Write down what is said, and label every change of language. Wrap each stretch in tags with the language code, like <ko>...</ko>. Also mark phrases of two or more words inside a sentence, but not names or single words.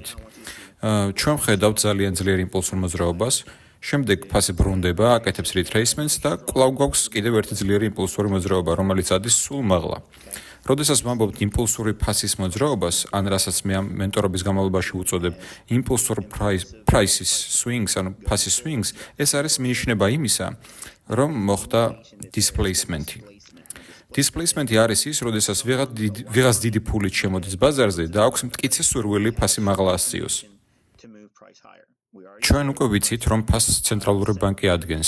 <ka>ჩვენ ვხედავთ ძალიან ძლიერ იმპულსურ მოძრაობას, შემდეგ ფასი ბრუნდება, აკეთებს retracements და კვლავ გვაქვს კიდევ ერთი ძლიერი იმპულსური მოძრაობა, რომელიც ადის სულ მაღლა. როდესაც ვამბობთ იმპულსური ფასის მოძრაობას, ან რასაც მე ამ მენტორობის განმავლობაში ვუწოდებ</ka> <en>impulsor prices swings,</en> <ka>ანუ ფასის swings, ეს არის მინიშნება იმისა, რომ მოხდა displacement-ი. Displacement-ი არის ის, როდესაც ვიღაც დიდი ფულით შემოდის ბაზარზე და აქვს მტკიცე სურვილი ფასი მაღლა ასწიოს. ჩვენ უკვე ვიცით, რომ ფასს ცენტრალური ბანკი ადგენს.</ka>